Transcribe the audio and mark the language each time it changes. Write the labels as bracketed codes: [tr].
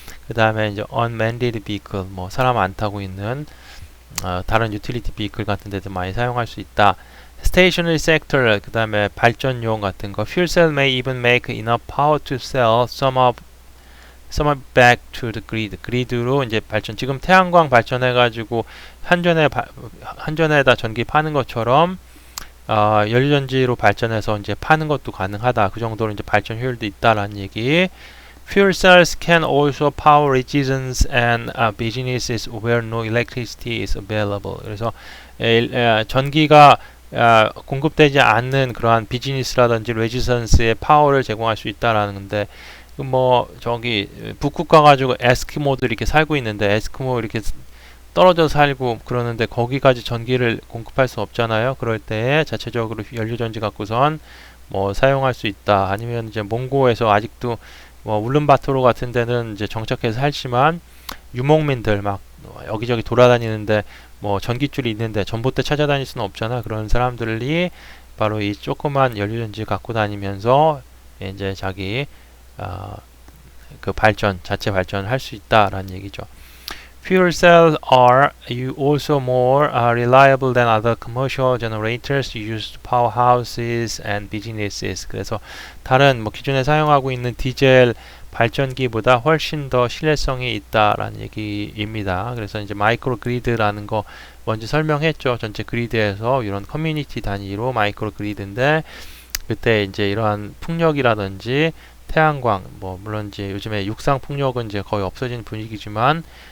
[ko] 그 다음에 이제 unmanned vehicle 뭐 사람 안 타고 있는 다른 utility vehicle 같은 데도 많이 사용할 수 있다. [en] Stationary sector [ko] 그 다음에 발전용 같은 거 [en] fuel cell may even make enough power to sell some of back to the grid. [ko] 그리드로 이제 발전 지금 태양광 발전해 가지고 한전에다 전기 파는 것처럼 연료전지로 발전해서 이제 파는 것도 가능하다. 그 정도로 이제 발전 효율도 있다라는 얘기. [en] Fuel cells can also power regions and businesses where no electricity is available. [ko] 그래서 전기가 공급되지 않는 그러한 비즈니스라든지 레지던스에 파워를 제공할 수 있다라는 건데 뭐 저기 북극 가가지고 에스키모들 이렇게 살고 있는데 에스키모 이렇게 떨어져 살고 그러는데 거기까지 전기를 공급할 수 없잖아요. 그럴 때 자체적으로 연료전지 갖고선 뭐 사용할 수 있다. 아니면 이제 몽고에서 아직도 뭐 울른바토르 같은 데는 이제 정착해서 살지만 유목민들 막 여기저기 돌아다니는데 뭐 전기줄이 있는데 전봇대 찾아다닐 수는 없잖아. 그런 사람들이 바로 이 조그만 연료전지 갖고 다니면서 이제 자기 그 자체 발전을 할 수 있다라는 얘기죠. [en] Fuel cells are also more reliable than other commercial generators used to power houses and businesses. [ko] 그래서 다른 뭐 기존에 사용하고 있는 디젤 발전기보다 훨씬 더 신뢰성이 있다라는 얘기입니다. 그래서 이제 마이크로 그리드라는 거 먼저 설명했죠. 전체 그리드에서 이런 커뮤니티 단위로 마이크로 그리드인데 그때 이제 이러한 풍력이라든지 태양광 뭐 물론 이제 요즘에 육상 풍력은 이제 거의 없어진 분위기지만